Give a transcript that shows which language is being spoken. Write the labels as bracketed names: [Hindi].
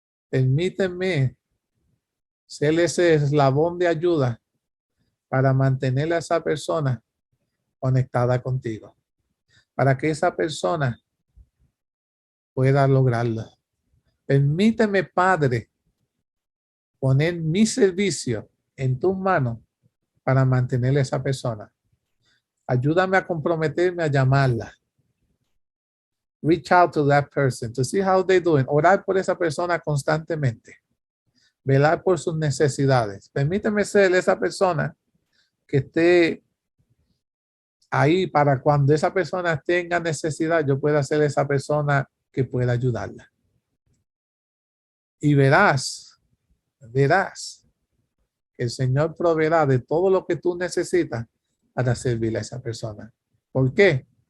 [Spanish] Permíteme ser ese eslabón de ayuda para mantener a esa persona conectada contigo, para que esa persona pueda lograrlo. Permíteme, Padre, poner mi servicio en tus manos para mantener a esa persona. Ayúdame a comprometerme a llamarla. [English] Reach out to that person to see how they're doing. [Spanish] Orar por esa persona constantemente. Velar por sus necesidades. Permíteme ser esa persona que esté ahí para cuando esa persona tenga necesidad, yo pueda ser esa persona que pueda ayudarla. Y verás que el Señor proveerá de todo lo que tú necesitas para servirle a esa persona. ¿Por qué?